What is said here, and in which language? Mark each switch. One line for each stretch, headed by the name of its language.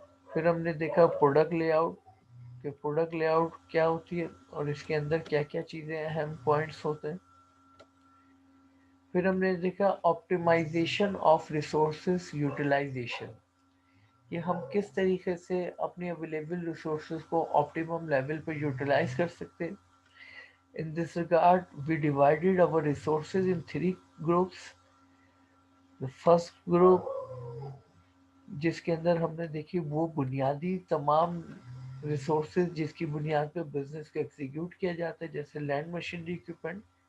Urdu: پھر ہم نے دیکھا پروڈکٹ لے آؤٹ کہ پروڈکٹ لے آؤٹ کیا ہوتی ہے اور اس کے اندر کیا کیا چیزیں اہم پوائنٹس ہوتے ہیں. پھر ہم نے دیکھا آپٹیمائزیشن آف ریسورسز یوٹیلائزیشن، کہ ہم کس طریقے سے اپنی اویلیبل ریسورسز کو آپٹیمم لیول پہ یوٹیلائز کر سکتے ہیں.
English: In this regard, we divided our resources in three groups. The first group
Urdu: جس کے اندر ہم نے دیکھی وہ بنیادی تمام ریسورسز جس کی بنیاد پہ بزنس کو ایگزیکیوٹ کیا جاتا ہے، جیسے لینڈ، مشینری، اکوپمنٹ.